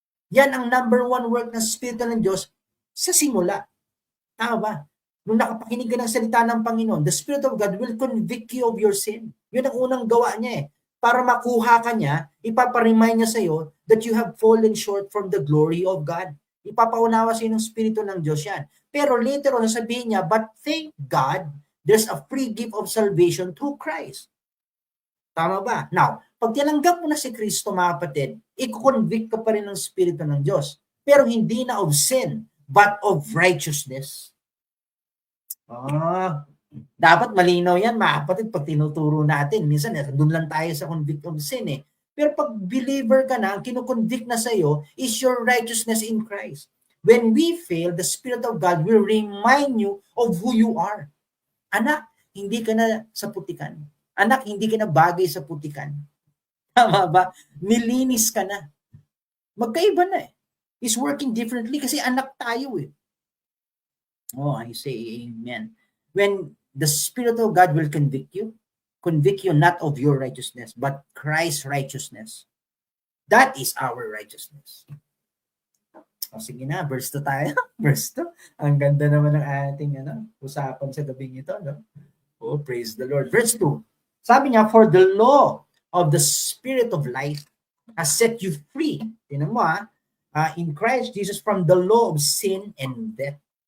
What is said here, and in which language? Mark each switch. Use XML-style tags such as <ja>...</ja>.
<tl>Yan ang number one work ng Espiritu ng Diyos sa simula. Tama ba? Nung nakapakinig ka ng salita ng Panginoon,</tl> <en>the Spirit of God will convict you of your sin.</en> <tl>Yun ang unang gawa niya Para makuha ka niya, ipaparemind niya sa iyo</tl> <en>that you have fallen short from the glory of God.</en> <tl>Ipapaunawa sa iyo ng Espiritu ng Diyos yan.</tl> <en>Pero later on,</en> <tl>sabihin niya,</tl> <en>but thank God, there's a free gift of salvation through Christ.</en> <tl>Tama ba? Now, pag tinanggap mo na si Kristo, mga kapatid, i-convict ka pa rin ng Espiritu ng Diyos. Pero hindi na</tl> <en>of sin, but of righteousness.</en> <tl>Dapat malinaw yan, mga kapatid, pag tinuturo natin. Minsan, doon lang tayo sa</tl> <en>convict of sin</en> <tl>eh. Pero pag believer ka na, ang kinukonvict na sa'yo</tl> <en>is your righteousness in Christ. When we fail, the Spirit of God will remind you of who you are.</en> <tl>Anak, hindi ka na sa putikan. Anak, hindi ka na bagay sa putikan. Tama ba? Nilinis ka na. Magkaiba na eh.</tl> <en>He's working differently</en> <tl>kasi anak tayo eh.</tl> <en>Oh, I say amen. When the Spirit of God will convict you not of your righteousness, but Christ's righteousness. That is our righteousness.</en> <tl>O sige na, verse 2 tayo. Verse 2. Ang ganda naman ng ating usapan sa gabing ito.</tl> <en>No? Oh, praise the Lord. Verse 2. Sabi niya, for the law of the Spirit of life has set you free.</en> <tl>Tingnan mo</tl> <en>in Christ Jesus from the law of sin and death.</en>